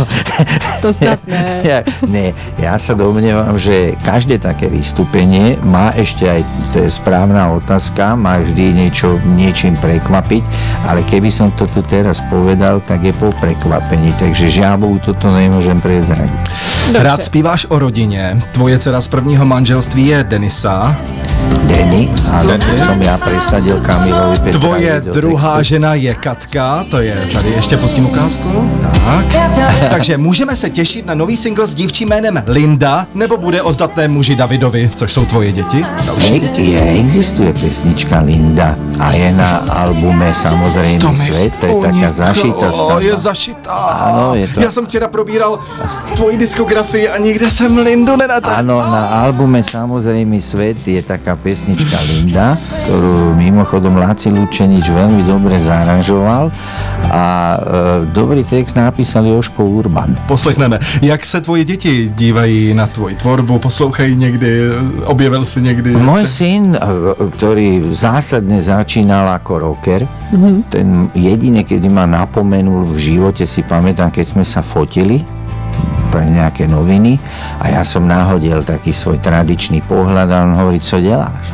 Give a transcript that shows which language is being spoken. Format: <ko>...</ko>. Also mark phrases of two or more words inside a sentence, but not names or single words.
<cs>To snad ne.</cs> <sk>Ne, ja sa domnievam, že každé také vystúpenie má ešte aj, to je správna otázka, má vždy niečím prekvapiť, ale keby som to tu teraz povedal, tak je po prekvapení, takže žiaľ, toto nemôžem prezradiť.</sk> <cs>Dobře. Rád zpíváš o rodině. Tvoje dcera z prvního manželství je Denisa.</cs> <sk>Denny, ale som ja presadil Kamilovi Petra.</sk> <cs>Tvoje druhá žena je Katka, to je tady ještě pustím ukázku. Tak. Takže můžeme se těšit na nový single s dívčím jménem Linda, nebo bude o zdatném muži Davidovi, což jsou tvoje děti?</cs> <sk>Existuje pesnička Linda a je na albume Samozrejmý svet, to je taká zašitá skladba. Je zašitá. Áno, je to.</sk> <cs>Já jsem včera probíral tvoji diskografii a nikde jsem Lindu nenatrhl.</cs> <sk>Áno, na albume Samozrejmý svet je taká pesnička Linda, ktorú mimochodom Laci Lučenič veľmi dobre zaranžoval a dobrý text napísal Jožko Urban.</sk> <cs>Poslechneme. Jak se tvoje děti dívají na tvoji tvorbu? Poslouchají někdy? Objevil si někdy?</cs> <sk>Môj syn, ktorý zásadne začínal ako rocker, ten jedine, kedy ma napomenul v živote, si pamätám, keď sme sa fotili pre nejaké noviny a ja som nahodil taký svoj tradičný pohľad a on hovorí,</sk> <cs>co děláš?</cs>